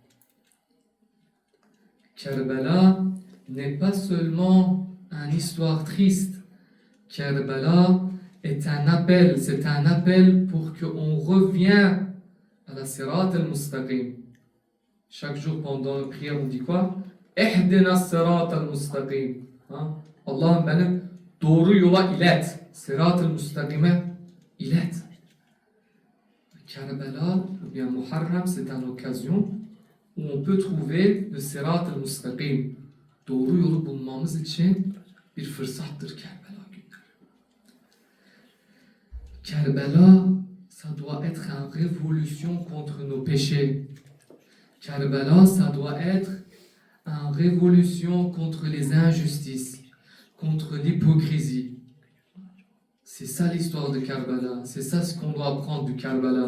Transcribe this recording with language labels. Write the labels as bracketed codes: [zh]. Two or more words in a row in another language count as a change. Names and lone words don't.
[fr] Karbala n'est pas seulement une histoire triste. Karbala est un appel, c'est un appel pour qu'on revienne à la [ar] الصراط المستقيم. [fr] Chaque jour pendant la prière, on dit quoi? [ar] اهدنا الصراط المستقيم. [tr] Allah beni doğru yola ilet. [ar] الصراط المستقيم'e [tr] ilet. [fr] Karbala, ou bien Muharram, c'est une occasion où on peut trouver le [ar] الصراط المستقيم. [tr] Doğru yolu bulmamız için bir fırsattır Kerbela günleri. Kerbela, [fr] ça doit être une révolution contre nos péchés. Kerbela, ça doit être une révolution contre les injustices, contre l'hypocrisie. C'est ça l'histoire de Karbala, c'est ça ce qu'on doit apprendre du Karbala.